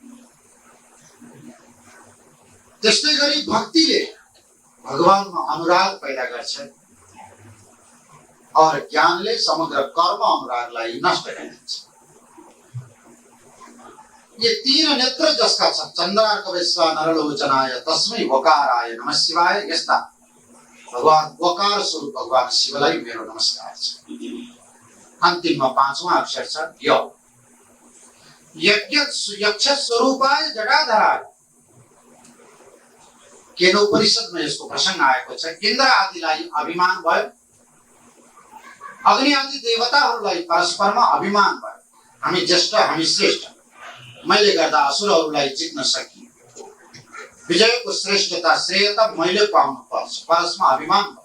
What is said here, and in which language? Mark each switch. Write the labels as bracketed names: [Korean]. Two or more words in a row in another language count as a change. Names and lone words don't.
[Nepali] त्यस्तै गरी भक्तिले भगवानमा अनुराग पैदा गर्छ और ज्ञानले समग्र कर्म अनुरागलाई नष्ट गरिदिन्छ। ये 3 नेत्र जसका छन्, [Sanskrit] चन्द्रार्क वैश्वानर लोचनाय तस्मै वकाराय नमः शिवाय, [Nepali] यस्ता भगवान वकार स्वरूप भगवान शिवलाई मेरो नमस्कार छ। अन्तिममा 5वां अक्षर छ य। [Sanskrit] यक्ष स्वरूपाय जटाधराय। [Nepali] केनोपनिषदमा यसको प्रसंग आएको छ। इन्द्र आदिलाई अभिमान भयो, अग्नि आदि देवताहरूलाई परस्परमा अभिमान भयो, हामी ज्येष्ठ हामी श्रेष्ठ, मैले गर्दा असुरहरूलाई जित्न सकिए, विजयको श्रेष्ठता श्रेयता मैले पाउनु पर्छ, परस्परमा अभिमान भयो।